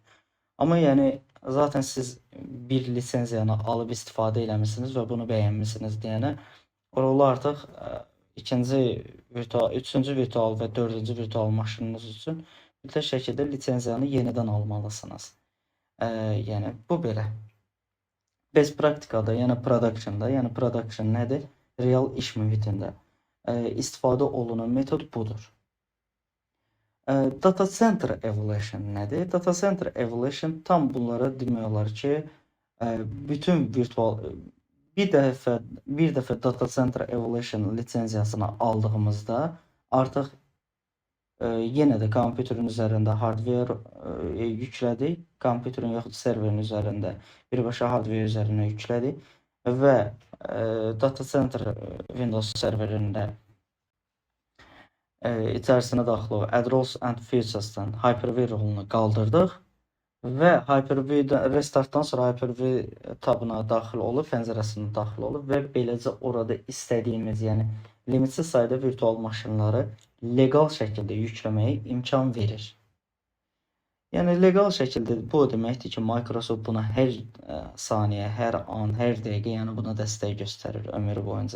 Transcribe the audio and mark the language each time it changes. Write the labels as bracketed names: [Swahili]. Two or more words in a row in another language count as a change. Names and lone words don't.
[Azerbaijani] Amma yəni zaten siz bir lisenziyanı alıb istifadə eləmisiniz və bunu bəyənmisiniz deyənə, rolu artıq üçüncü virtual və dördüncü virtual maşınınız üçün mütləq şəkildə lisenziyanı yenidən almalısınız. Yəni bu belə. Best praktikada, yəni production'da, yəni production nədir? Real iş mühitində istifadə olunan metod budur. [English] Data center evaluation nədir? Data center evaluation [Azerbaijani] tam bunlara demək olar ki, bütün virtual bir dəfə [English] data center evaluation [Azerbaijani] lisenziyasını aldığımızda artıq yenə də kompüterin üzərində hardware yüklədik, kompüterin yaxud serverin üzərində birbaşa hardware üzərinə yüklədik və [English] data center [Azerbaijani] Windows serverində içərisinə daxil olan [English] add roles and features'dan [Azerbaijani] Hyper-V rolunu qaldırdıq və Hyper-V restartdan sonra Hyper-V tabına daxil olub, pəncərəsinə daxil olub və beləcə orada istədiyimiz, yəni limitsiz sayda virtual maşınları legal şəkildə yükləməyə imkan verir. Yəni legal şəkildə bu deməkdir ki, Microsoft buna hər saniyə, hər an, hər dəqiqə, yəni buna dəstək göstərir ömrü boyunca.